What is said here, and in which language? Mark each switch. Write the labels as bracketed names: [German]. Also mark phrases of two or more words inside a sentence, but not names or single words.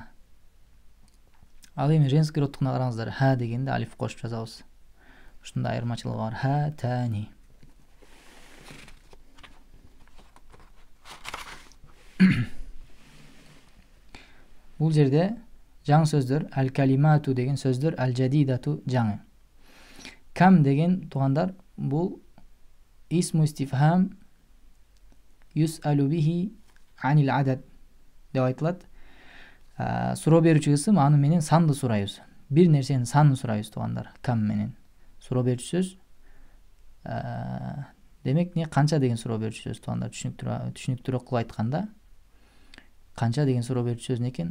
[Kyrgyz] Ал эми женский родтукуна караңыздар, ха дегенде алиф кошуп жазабыз. Ушундай айырмачылыгы бар. Хатани. Бул жерде жаңы сөздөр, әл-калимату деген сөздөр, әл-жадидату жаңы. Кам деген тугандар бул [Arabic] اسم استفهام يسأل به عن العدد [Kyrgyz] деп айтылат. Суроо берүүчү кысым, аны менен санды сурайбыз. Бир нерсенин санын сурайбыз тугандар. Кам менен суроо берүүчү сөз. Демек не канча деген суроо берүүчү сөз тугандар. Түшүнүктүүрөөк кылып айтканда, канча деген суроо берүүчү сөз экен?